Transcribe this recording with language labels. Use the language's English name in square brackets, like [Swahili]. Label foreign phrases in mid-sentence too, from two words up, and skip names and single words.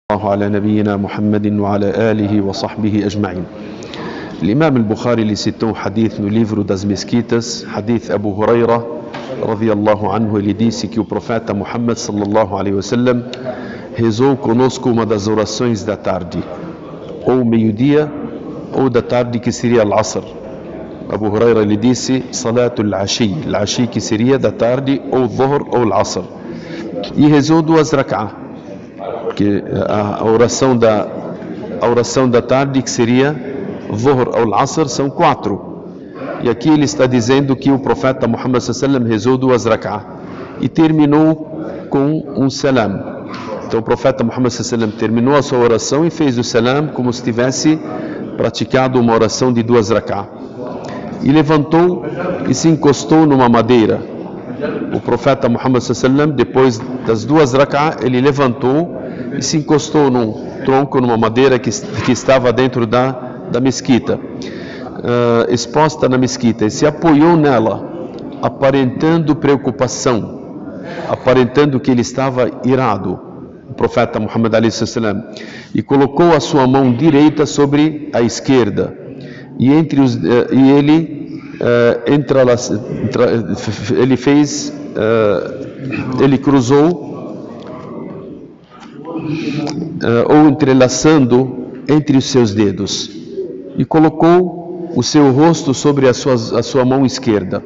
[Arabic] الله على نبينا محمد وعلى آله وصحبه أجمعين. [Portuguese] L'imam al-Bukhari ele citou um hadith no livro das mesquitas, [Arabic] حديث أبو هريرة رضي الله عنه. [Portuguese] Ele disse que o profeta Muhammad [Arabic] صلى الله عليه وسلم [Portuguese] rezou conosco uma das orações da tarde, ou meio-dia, ou da tarde, que seria al-Asr. Abu Huraira ele disse [Arabic] صلاة العشي، العشي [Portuguese] que seria da tarde, ou Dhuhr ou al-Asr, e rezou 2 rak'ah, que a oração da tarde, que seria Dhuhr ou al-Asr, são 4. E aqui ele está dizendo que o profeta Muhammad [Arabic] صلى الله عليه وسلم [Portuguese] rezou 2 rak'ah e terminou com um salam. Então o profeta Muhammad [Arabic] صلى الله عليه وسلم [Portuguese] terminou a sua oração e fez o salam como se tivesse praticado uma oração de 2 rak'ah. E levantou e se encostou numa madeira. O profeta Muhammad [Arabic] صلى الله عليه وسلم, [Portuguese] depois das 2 rak'ah, ele levantou e se encostou num tronco, numa madeira que estava dentro da mesquita, exposta na mesquita, e se apoiou nela, aparentando preocupação, aparentando que ele estava irado, o profeta Muhammad [Arabic] عليه السلام, [Portuguese] e colocou a sua mão direita sobre a esquerda, e ele cruzou ou entrelaçando entre os seus dedos, e colocou o seu rosto sobre a sua mão esquerda.